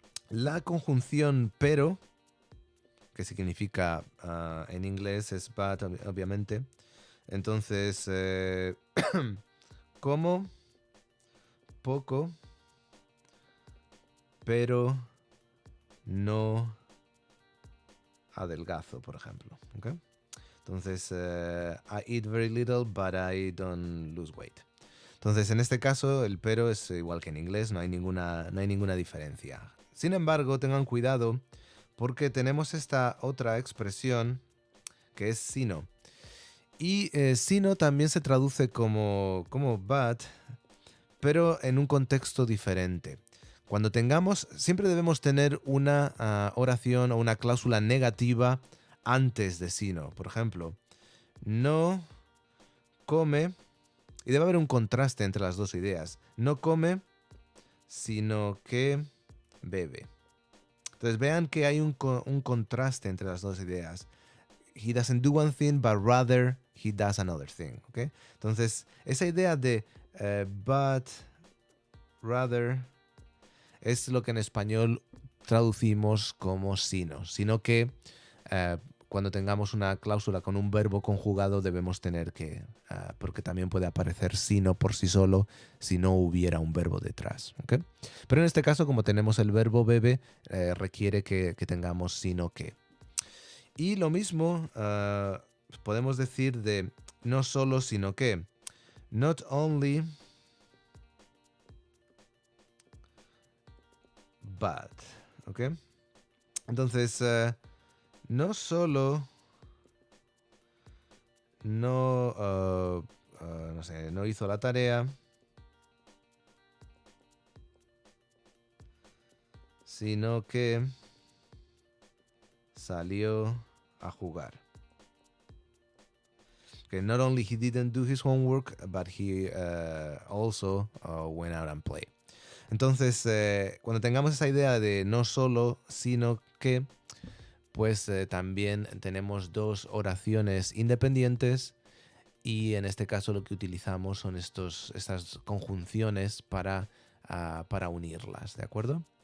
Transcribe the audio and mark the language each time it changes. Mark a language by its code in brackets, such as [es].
[es] La conjunción pero, que significa en inglés es but, obviamente. Entonces, como, poco, pero no adelgazo, por ejemplo. ¿Okay? [en] Entonces, I eat very little, but I don't lose weight. [es] Entonces, en este caso, el pero es igual que en inglés, no hay ninguna diferencia. Sin embargo, tengan cuidado porque tenemos esta otra expresión que es sino. Y sino también se traduce como but, pero en un contexto diferente. Cuando siempre debemos tener una oración o una cláusula negativa antes de sino. Por ejemplo, no come, y debe haber un contraste entre las dos ideas. No come, sino que bebe. Entonces vean que hay un contraste entre las dos ideas. [en] He doesn't do one thing, but rather he does another thing. ¿Okay? [es] Entonces, esa idea de [en] but, rather, [es] es lo que en español traducimos como sino. Sino que cuando tengamos una cláusula con un verbo conjugado debemos tener que, porque también puede aparecer sino por sí solo si no hubiera un verbo detrás. ¿Okay? Pero en este caso, como tenemos el verbo bebe, requiere que tengamos sino que. Y lo mismo podemos decir de no solo, sino que. [en] Not only, but. ¿Ok? [es] Entonces, no solo no sé, no hizo la tarea, sino que salió a jugar. [en] Okay, not only he didn't do his homework, but he also went out and played. [es] Entonces, cuando tengamos esa idea de no solo, sino que, pues también tenemos dos oraciones independientes y en este caso lo que utilizamos son estas conjunciones para unirlas, ¿de acuerdo?